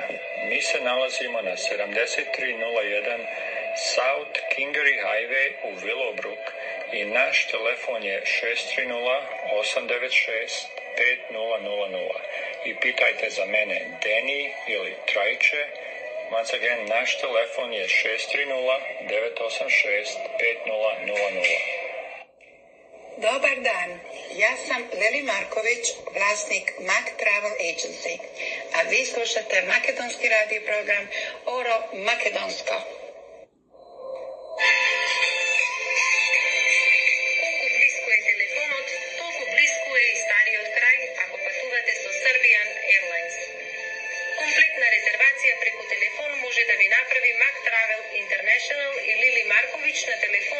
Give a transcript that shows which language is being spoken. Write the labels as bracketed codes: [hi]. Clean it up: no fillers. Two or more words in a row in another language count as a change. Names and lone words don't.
[sr] Mi se nalazimo na 7301 South Kingery Highway u Willowbrook i naš telefon je 630-896-5000. I pitajte za mene Deni ili Trajče. [en] Once again, [sr] naš telefon je 630-986-5000. Dobar dan, ja sam Veli Marković, vlasnik Mac Travel Agency, a vi slušate makedonski radio program Oro Makedonsko. [mk] Колку близко е телефонот, толку близко е и стариот крај ако патувате со Serbian Airlines. Комплетна резервација преку телефон може да ви направи Mac Travel International и Лили Марковиć на телефон.